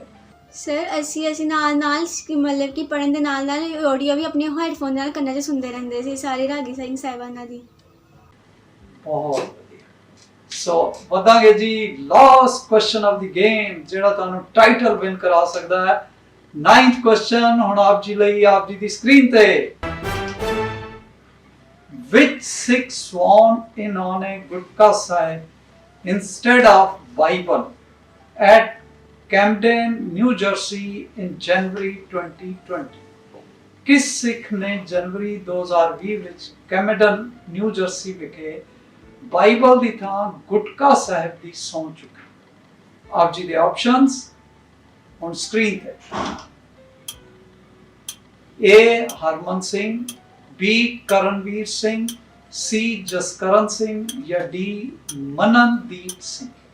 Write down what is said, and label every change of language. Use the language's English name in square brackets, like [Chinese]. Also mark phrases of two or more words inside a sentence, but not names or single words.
[Punjabi] ਸਰ ਅਸੀਂ ਨਾਲ ਮਤਲਬ ਕਿ ਪੜ੍ਹਨ ਦੇ ਨਾਲ ਆਡੀਓ ਵੀ ਆਪਣੇ ਹੈਡਫੋਨ ਨਾਲ ਕੰਨਾਂ 'ਚ ਸੁਣਦੇ ਰਹਿੰਦੇ ਸੀ ਸਾਰੇ ਰਾਗੀ ਸਿੰਘ ਸਾਹਿਬਾਨਾਂ ਦੀ। ਬਹੁਤ ਵਧੀਆ। ਸੋ ਵਧਾਂਗੇ ਜੀ [English] last question of the game, [Punjabi] ਜਿਹੜਾ ਤੁਹਾਨੂੰ [English] title win [Punjabi] ਕਰਾ ਸਕਦਾ ਹੈ। 9th ਕੁਐਸਚਨ ਹੁਣ ਆਪ ਜੀ ਲਈ, ਆਪ ਜੀ ਦੀ ਸਕਰੀਨ ਤੇ। [English] Which Sikh sworn in on a Gurkha Sahib instead of Bible at Camden, New Jersey in January 2020? [Hindi] किस सिख ने जनवरी [Punjabi] 2020 ਵਿੱਚ ਕੈਮਡਨ ਨਿਊ ਜਰਸੀ ਵਿਖੇ ਬਾਈਬਲ ਦੀ ਥਾਂ ਗੁਟਕਾ ਸਾਹਿਬ ਦੀ ਸਹੁੰ ਚੁੱਕੀ? ਆਪ ਜੀ ਦੇ ਆਪਸ਼ਨਸ ਹੁਣ ਸਕਰੀਨ ਤੇ। A ਹਰਮਨ ਸਿੰਘ, B ਕਰਨਵੀਰ ਸਿੰਘ, C ਜਸਕਰਨ ਸਿੰਘ ਜਾਂ D ਮਨਨਦੀਪ ਸਿੰਘ।